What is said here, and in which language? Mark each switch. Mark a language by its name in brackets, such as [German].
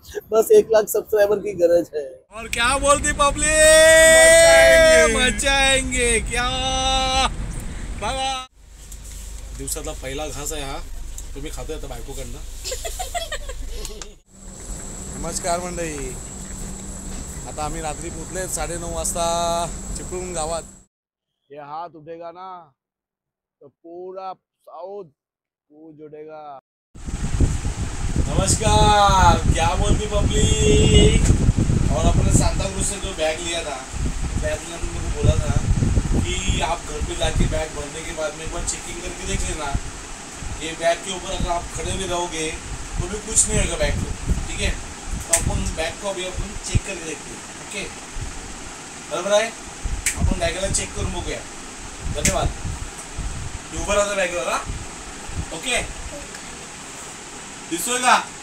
[Hindi] बस 1 लाख सब्सक्राइबर की गरज है। और क्या बोलती पब्लिक, मचाएंगे क्या बघा। [Marathi] दिवसातला पहिला घास आहे हा, तुम्ही खातोय आता बायकोकडनं। नमस्कार मंडळी, आता आम्ही रात्री पोचले 9:30 वाजता चिपळूण गावात। [Hindi] ये हाथ उठेगा ना तो पूरा साउथ कूद उठेगा। नमस्कार, क्या बोलती पब्लिक। और अपने सांता क्रूज से जो बैग लिया था, बैग में मेरे को बोला था कि आप घर पे जाके बैग भरने के बाद में एक बार चेकिंग करके देख लेना। ये बैग के ऊपर अगर आप खड़े भी रहोगे तो भी कुछ नहीं होगा बैग को, ठीक है। तो अपन बैग को अभी अपन चेक करके देखते हैं, ओके। [Marathi] बराबर आहे, आपण बॅगला चेक करून बघूया। धन्यवाद। उभं राहतं बॅगवर, हा ओके। दिसतोय का?